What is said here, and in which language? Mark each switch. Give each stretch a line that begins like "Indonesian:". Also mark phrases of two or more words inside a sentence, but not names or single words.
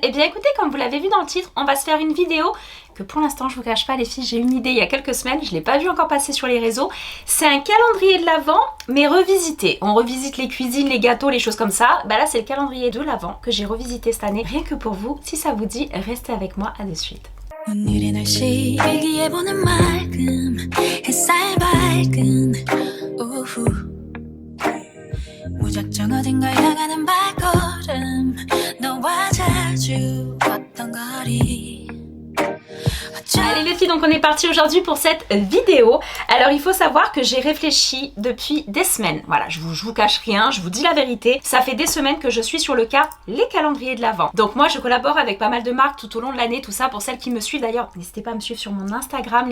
French: Et bien écoutez, comme vous l'avez vu dans le titre, on va se faire une vidéo que pour l'instant je vous cache pas les filles, j'ai une idée il y a quelques semaines, je l'ai pas vu encore passer sur les réseaux. C'est un calendrier de l'Avent mais revisité. On revisite les cuisines, les gâteaux, les choses comme ça. Bah là c'est le calendrier de l'Avent que j'ai revisité cette année. Rien que pour vous, si ça vous dit, restez avec moi, à de suite.
Korean: 오늘의 날씨 일기예보는 맑음 햇살 밝은 오후 무작정 어딘가 향하는 발걸음 너와 자주 걷던 거리
French: Allez les filles, donc on est parti aujourd'hui pour cette vidéo. Alors il faut savoir que j'ai réfléchi depuis des semaines. Voilà, je vous cache rien, je vous dis la vérité. Ça fait des semaines que je suis sur le cas les calendriers de l'Avent. Donc moi je collabore avec pas mal de marques tout au long de l'année, tout ça. Pour celles qui me suivent d'ailleurs, n'hésitez pas à me suivre sur mon Instagram.